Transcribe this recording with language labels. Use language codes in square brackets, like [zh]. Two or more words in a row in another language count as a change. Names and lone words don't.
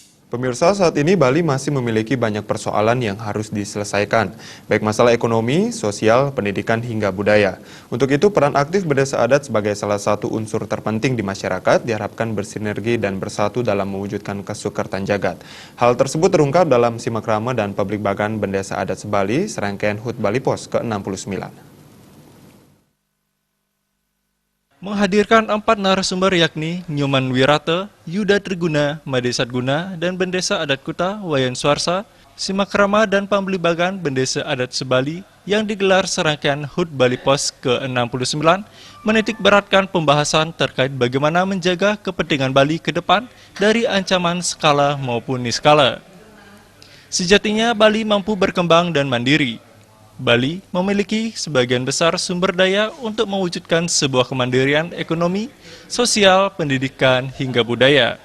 [id] Pemirsa, saat ini Bali masih memiliki banyak persoalan yang harus diselesaikan, baik masalah ekonomi, sosial, pendidikan, hingga budaya. Untuk itu, peran aktif berdesa adat sebagai salah satu unsur terpenting di masyarakat diharapkan bersinergi dan bersatu dalam mewujudkan kesukertan jagat. Hal tersebut terungkap dalam Simakrama dan Pablikbagan Bendesa Adat Sebali, serangkaian HUT Bali Pos ke-69. Menghadirkan 4 narasumber yakni Nyoman Wirata, Yuda Triguna, Madesat Guna, dan Bendesa Adat Kuta, Wayan Suarsa, Simakrama dan Pablikbagan Bendesa Adat Sebali yang digelar serangkaian HUT Bali Pos ke-69 menitik beratkan pembahasan terkait bagaimana menjaga kepentingan Bali ke depan dari ancaman skala maupun niskala. Sejatinya Bali mampu berkembang dan mandiri. Bali memiliki sebagian besar sumber daya untuk mewujudkan sebuah kemandirian ekonomi, sosial, pendidikan, hingga budaya.